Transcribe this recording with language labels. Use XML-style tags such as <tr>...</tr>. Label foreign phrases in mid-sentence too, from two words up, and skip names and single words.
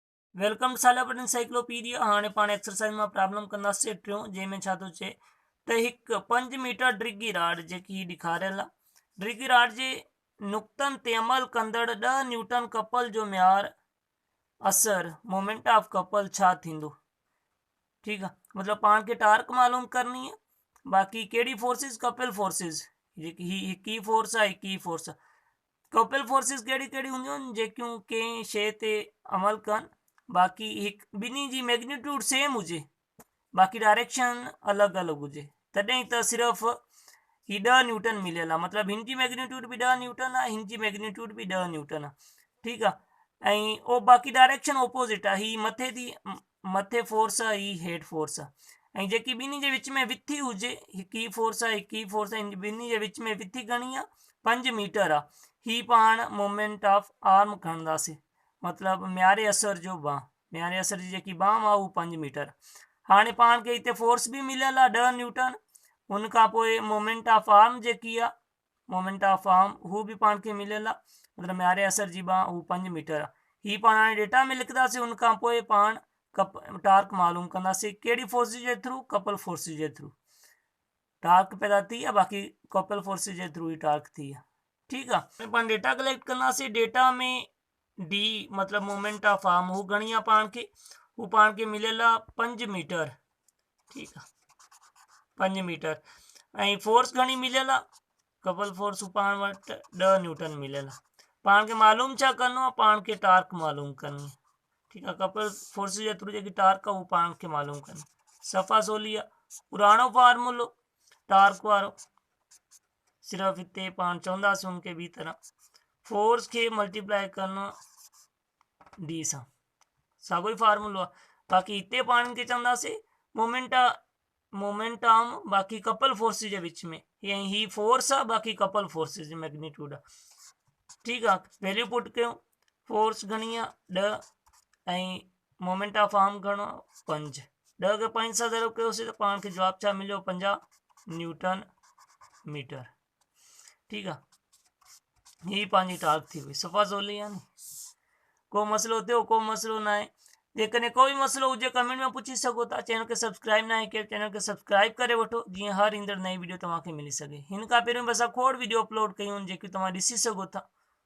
<sd>वेलकम सालापट एनसाइक्लोपीडिया। हाँ पाण एक्सरसाइज में प्रॉब्लम कंदासीं टियों, जंहिंमें छा थो चए त हिकु 5 मीटर डिगी राड जेकी ॾेखारियल आहे, डिगी राड जे नुक़्तनि ते अमल कंदड़ 10 न्यूटन कपल जो म्यार असर</sd> <en>moment of couple</en> <sd>छा थींदो।</sd> <hi>ठीक है,</hi> <sd>मतलब पाण खे टार्क मालूम करनी है, बाक़ी कहिड़ी फोर्सिस,</sd> <en>couple forces,</en> <sd>जेकी ही फोर्स आहे, ही फोर्स आहे।</sd> <en>couple forces</en> <sd>कहिड़ी कहिड़ी हूंदियूं आहिनि जेकियूं कंहिं शइ ते अमल कनि, बाक़ी हिकु ॿिन्ही जी</sd> <en>magnitude same</en> <sd>हुजे, बाक़ी डायरेक्शन अलॻि अलॻि हुजे, तॾहिं त सिर्फ़ु ही 10 न्यूटन मिलियल आहे। मतिलबु हिन जी मैग्नीट्यूड बि 10 न्यूटन आहे, हिन जी मैग्नीट्यूड बि 10 न्यूटन आहे। ठीकु आहे, ऐं ओ बाक़ी</sd> <en>direction opposite</en> <sd>आहे, ही मथे फोर्स आहे, ही हेड फोर्स आहे। ऐं जेकी ॿिन्ही जे विच में विथी हुजे, हिकु ही फोर्स आहे, हिकु ही फोर्स आहे, ॿिन्ही जे विच में विथी घणी आहे, 5 मीटर आहे। ही पाण</sd> <en>moment of arm</en> <sd>खणंदासीं, मतलब म्यारे असर जो बांह, म्यारे असर जी जेकी बांह आहे उहा 5 मीटर। हाणे पाण खे हिते फोर्स भी मिलियल आहे 10 न्यूटन, उन खां पोइ</sd> <en>moment of arm</en> <sd>जेकी आहे,</sd> <en>moment of arm</en> <sd>हू भी पाण खे मिलियल आहे, मतलब म्यारे असर जी बांह हू 5 मीटर आहे। ही पाण हाणे डेटा में लिखंदासीं, उन खां पोइ पाण टार्क मालूम कंदासीं, कहिड़ी फोर्स जे थ्रू,</sd> <en>couple force</en> <sd>जे थ्रू टार्क पैदा थी आहे, बाक़ी</sd> <en>couple force</en> <sd>जे थ्रू ही टार्क थी आहे।</sd> <hi>ठीक है,</hi> <sd>पाण</sd> <en>data collect</en> <sd>कंदासीं, डेटा में डी मतलब</sd> <en>moment of arm</en> <sd>हू घणी आहे पाण खे, हू पाण खे मिलियल आहे 5 मीटर।</sd> <hi>ठीक है, 5 मीटर।</hi> <sd>ऐं फोर्स घणी मिलियल आहे,</sd> <en>couple force</en> <sd>पाण वटि 10 न्यूटन मिलियल आहे। पाण खे मालूम छा करिणो आहे, पाण खे टार्क मालूम करनी आहे।</sd> <hi>ठीक है,</hi> <en>couple force</en> <sd>जे थ्रू जेकी टार्क आहे उहो पाण खे मालूम करनी, सफ़ा सोली आहे। पुराणो फार्मूलो टार्क वारो, सिर्फ हिते पाण चवंदासीं उनखे ॿी तरह, फोर्स के मल्टीप्लाई करना डी सां, साॻियो ही फार्मूलो आहे। बाक़ी हिते पाण खे चवंदासीं</sd> <en>moment arm</en> <sd>बाक़ी</sd> <en>couple force</en> <sd>जे विच में, ही फोर्स आहे, बाक़ी</sd> <en>couple force</en> <sd>जी मैग्नीट्यूड आहे। ठीक आहे,</sd> <en>value put</en> <sd>कयूं, फोर्स घणी आहे 10 ऐं</sd> <en>moment of arm</en> <sd>घणो आहे 5। 10 खे 5 सां ज़रो कयोसीं त पाण खे जवाब छा मिलियो, 50</sd> <en>newton metre.</en> <sd>ठीक आहे, ही पंहिंजी टार्क थी वई, सफ़ा सवली आहे नी। को मसलो थियो, को मसलो ना आहे। जेकॾहिं कोई मसलो हुजे कमेंट में पुछी सघो था। चैनल खे सब्सक्राइब ना कयो, चैनल खे सब्सक्राइब करे वठो, जीअं हर ईंदड़ नई वीडियो तव्हांखे मिली सघे। हिन खां पहिरियों बि असां खोड़ वीडियो अपलोड कयूं आहिनि, जेके तव्हां ॾिसी सघो था।</sd>